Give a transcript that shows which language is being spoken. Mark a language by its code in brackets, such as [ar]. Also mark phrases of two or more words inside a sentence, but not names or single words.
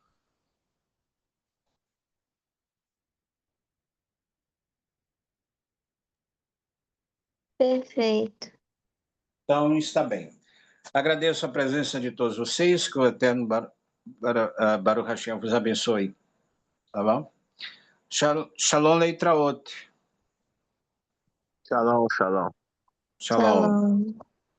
[pt] Perfeito. Então, está bem. Agradeço a presença de todos vocês, que o Eterno [he] Baruch Hashem [pt] vos abençoe. Tá bom? [he] שלום להתראות. שלום, שלום. Shalom. Shalom.